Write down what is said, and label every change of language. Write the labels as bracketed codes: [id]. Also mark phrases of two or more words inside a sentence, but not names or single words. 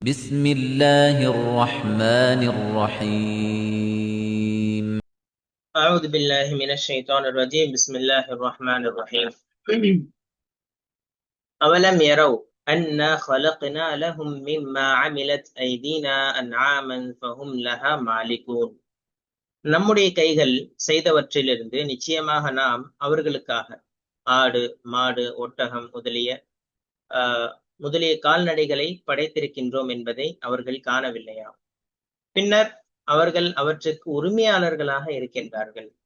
[ar] بسم الله الرحمن الرحيم أعوذ بالله من الشيطان الرجيم بسم الله الرحمن الرحيم أولم يروا أنا خلقنا لهم مما عملت أيدينا أنعاما فهم لها مالكون [ta] நம்முடைய கைகள் செய்தவற்றிலிருந்து நிச்சயமாக நாம் அவர்களுக்காக ஆடு மாடு ஒட்டகம் முதலிய கால்நடைகளை படைத்திருக்கின்றோம் என்பதை அவர்கள் காணவில்லையா? பின்னர் அவர்கள் அவற்றுக்கு உரிமையாளர்களாக இருக்கின்றார்கள்.